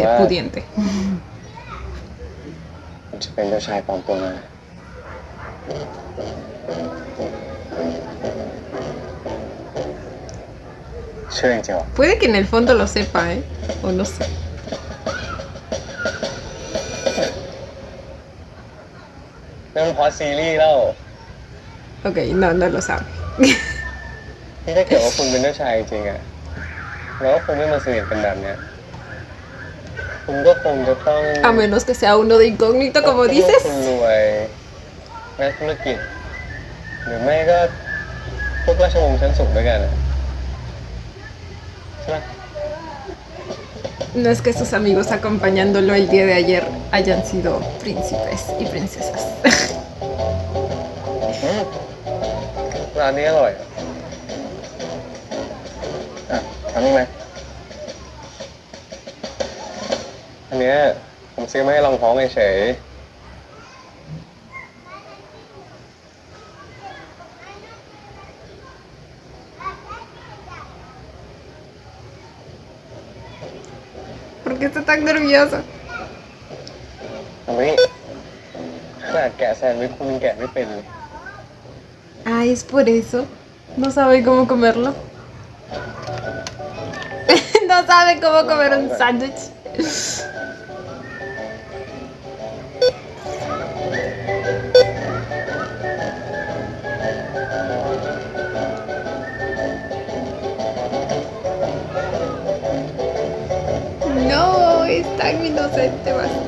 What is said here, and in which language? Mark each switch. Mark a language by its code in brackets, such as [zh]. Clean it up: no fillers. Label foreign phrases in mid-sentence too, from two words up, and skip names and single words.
[es] Wow. pudiente. [th] คุณจะเป็นเจ้าชายปลอมตัวมาเชื่อจริงๆเหรอ [es] Puede que en el fondo lo sepa, ¿eh? O no sé. [th] นั่นมันเพราะซีรีส์แล้ว [es] Ok, no, no lo sabe. [th] ที่ถ้าเกิดว่าคุณเป็นเจ้าชายจริงๆอะแล้วก็คงไม่มาสนิทกันแบบเนี้ยคุณก็คงจะต้อง [es] A menos que sea uno de incógnito, como [th] คุณ [es] dices. [th] รวยนักธุรกิจ หรือไม่ก็พวกราชวงศ์ชั้นสูงด้วยกันอะใช่ไหม [es] No es que sus amigos acompañándolo el día de ayer hayan sido príncipes y princesas. [th] ร้านนี้อร่อยอ่ะทำนี่ไหมอันเนี้ยผมซื้อมาให้ลองท้องเฉย [es] ¿Por qué está tan nervioso? [th] ทำนี่ขนาดแกะแซนด์วิชคุณยังแกะไม่เป็นเลย [es] Ah, es por eso. No sabe cómo comerlo. No sabe cómo comer un sándwich. No, es tan inocente, vas.